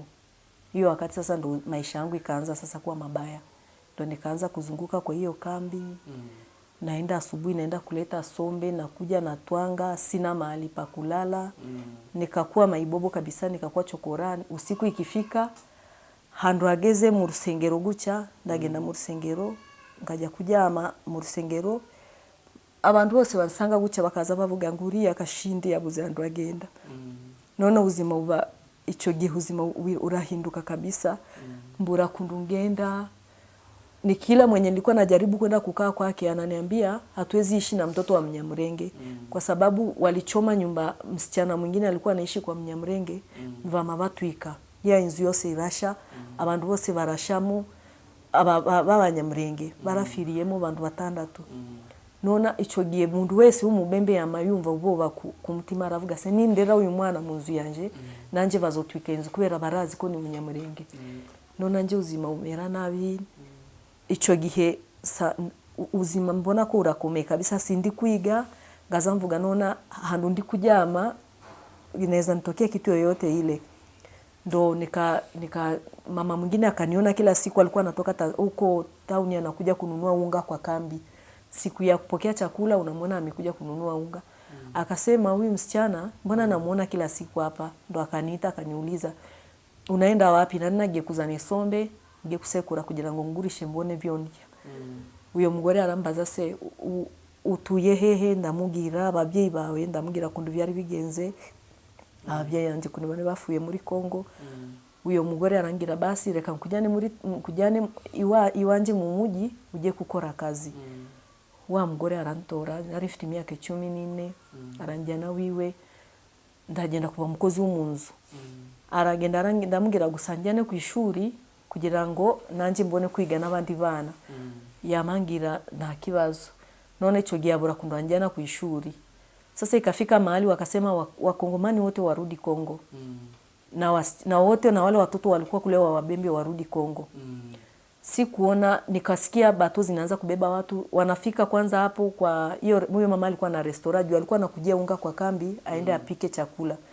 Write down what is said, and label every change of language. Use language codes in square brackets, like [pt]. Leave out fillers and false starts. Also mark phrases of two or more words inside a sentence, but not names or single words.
[sw] Hiyo wakati sasa ndo maisha yangu ikaanza sasa kuwa mabaya. Ndo nikaanza kuzunguka kwa hiyo kambi. Naenda asubuhi naenda kuleta sombe, nakuja na twanga, sina mahali pa kulala. Nikakuwa maibobo kabisa, nikakuwa chokorani. Usiku ikifika [rw] handwageze mu rusengero guca, ndagenda mu rusengero, ngaja kuja mu rusengero. Abantu bose basanga guca bakaza bavuga nguriya akashindi yabuze handwagenda. None ubuzima buba ico gihe ubuzima urahinduka kabisa. Mbura kundungenda. [sw] Ni kila mwenye nilikuwa najaribu kwenda kukaa kwake ananiambia hatuwezi ishi na mtoto wa Mnyamrenge kwa sababu walichoma nyumba. Msichana mwingine alikuwa anaishi kwa Mnyamrenge, [rw] mvama batwika ya inzu yose irasha, abantu bose barashamo, Abanyamrenge barafiriyemo abantu 6. Nona ico gihe mundu wese w'umubembe yamayumva uboba ku mutima aravuga se nindera uyu mwana mu nzu yanje nanje bazotwika inzu kubera barazi ko ni Munyamrenge. Nona nje uzima umera nabi. Ico gihe uzima mbona ko urakomeye kabisa, sindi kwiga ngaza mvuga nona handu ndi kujama [sw] inaweza nitokea kitu yoyote ile. Ndo mama mwingine akaniona kila siku alikuwa anatoka huko town anakuja kununua unga kwa kambi. Siku ya kupokea chakula unamwona amekuja kununua unga. Akasema huyu msichana mbona namuona kila siku hapa? Ndo akaniita akaniuliza unaenda wapi? [rw] Na ninagiye kuzana sombe ngiye kusekura kugira ngo ngurishe mbone vyondya. Uyo mugore arambaza se utuye hehe? Ndamugira ababyeyi bawe, ndamugira kundu byari bigenze. Ababyeyi yanje kundu bane bafuye muri Kongo. Uyo mugore arangira basi reka kujyane iwanje mu muji uje gukora akazi. Wa mugore arantora, nari mfite imyaka 14, aranjyana wiwe ndagenda kuba mukozi w'umunzu. Aragenda ndamugira gusanjyane ku ishuri kugira ngo nanje mbone kwiga n'abandi bana. Yamangira nta kibazo. None ico gihe abura kundanjyana ku ishuri. [sw] Sasa ikafika mahali wakasema wakongomani wote warudi Kongo. Na wote na wale watoto walikuwa kule wa Wabembe warudi Kongo. Sikuona, nikasikia bato zinaanza kubeba watu wanafika kwanza hapo kwa hiyo mama alikuwa na restaurant, alikuwa anakujia unga kwa kambi aende apike chakula.